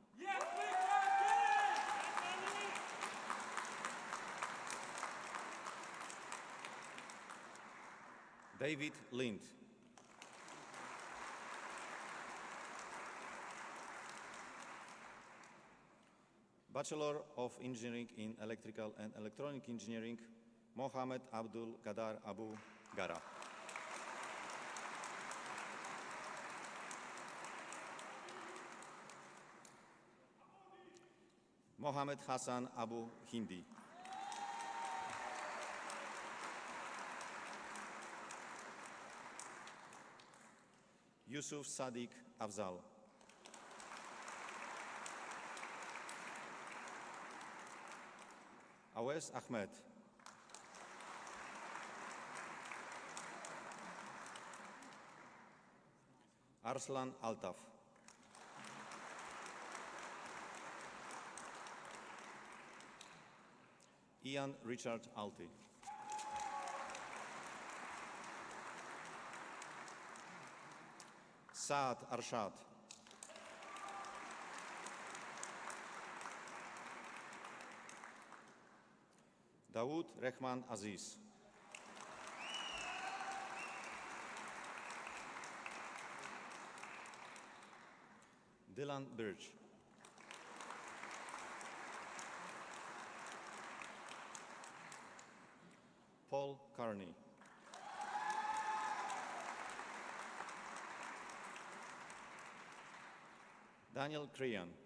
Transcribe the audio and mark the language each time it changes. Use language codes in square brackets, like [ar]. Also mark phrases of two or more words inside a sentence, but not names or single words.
[en] David Lind. Bachelor of Engineering in Electrical and Electronic Engineering, Mohamed Abdul Gadar Abu Gara. Mohamed Hassan Abu Hindi. Yusuf Sadiq Afzal. Awes Ahmed. Arslan Altaf. Ian Richard Alti. Saad Arshad, Dawood Rehman Aziz, Dylan Birch, Paul Carney, Daniel Crean,